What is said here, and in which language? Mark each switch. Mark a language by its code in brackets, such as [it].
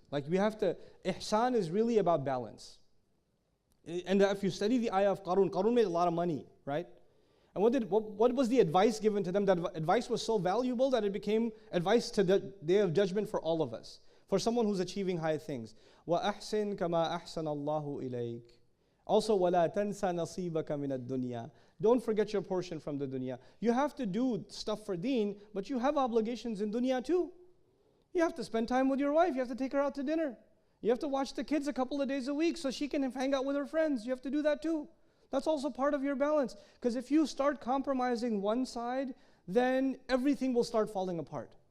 [en] Like we have to, ihsan is really about balance. And if you study the ayah of Qarun made a lot of money, right? And what was the advice given to them? That advice was so valuable that it became advice to the day of judgment for all of us. For someone who's achieving high things. [ar] وَأَحْسِن كَمَا أَحْسَنَ اللَّهُ إِلَيْكَ. [en] Also, [ar] وَلَا تَنْسَ نَصِيبَكَ مِنَ الدُّنْيَا. [en] Don't forget your portion from the dunya. You have to do stuff for deen, but you have obligations in dunya too. You have to spend time with your wife. You have to take her out to dinner. You have to watch the kids a couple of days a week so she can hang out with her friends. You have to do that too. That's also part of your balance. Because if you start compromising one side, then everything will start falling apart.